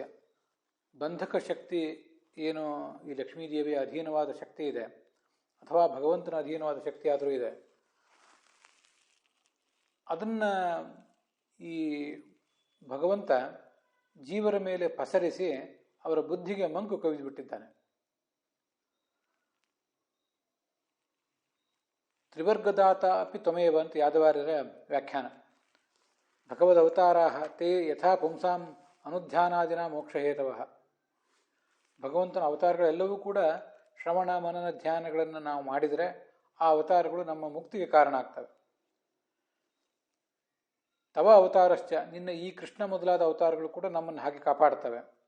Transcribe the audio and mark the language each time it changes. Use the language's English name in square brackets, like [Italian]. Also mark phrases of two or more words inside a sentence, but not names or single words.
[Kannada] ಬಂಧಕ ಶಕ್ತಿ ಏನು ಈ ಲಕ್ಷ್ಮೀದೇವಿಯ ಅಧೀನವಾದ ಶಕ್ತಿ ಇದೆ, ಅಥವಾ ಭಗವಂತನ ಅಧೀನವಾದ ಶಕ್ತಿ ಆದರೂ ಇದೆ, ಅದನ್ನು ಈ ಭಗವಂತ ಜೀವರ ಮೇಲೆ ಪಸರಿಸಿ ಅವರ ಬುದ್ಧಿಗೆ ಮಂಕು ಕವಿದುಬಿಟ್ಟಿದ್ದಾನೆ. [Sanskrit] ತ್ರಿವರ್ಗದಾತ ಅಪಿ ತ್ವಮೇವ [Kannada] ಅಂತ ಯಾದವಾರ್ಯರ ವ್ಯಾಖ್ಯಾನ. [Sanskrit] ಭಗವದವತಾರಾ ತೇ ಯಥಾ ಪುಂಸಾಂ ಅನುಧ್ಯಾನಾದಿನ ಮೋಕ್ಷಹೇತವಃ. [Kannada] ಭಗವಂತನ ಅವತಾರಗಳೆಲ್ಲವೂ ಕೂಡ ಶ್ರವಣ ಮನನ ಧ್ಯಾನಗಳನ್ನು ನಾವು ಮಾಡಿದರೆ ಆ ಅವತಾರಗಳು ನಮ್ಮ ಮುಕ್ತಿಗೆ ಕಾರಣ ಆಗ್ತವೆ. [Sanskrit] ತವ ಅವತಾರಶ್ಚ, [Kannada] ನಿನ್ನ ಈ ಕೃಷ್ಣ ಮೊದಲಾದ ಅವತಾರಗಳು ಕೂಡ ನಮ್ಮನ್ನು ಹಾಗೆ ಕಾಪಾಡ್ತವೆ.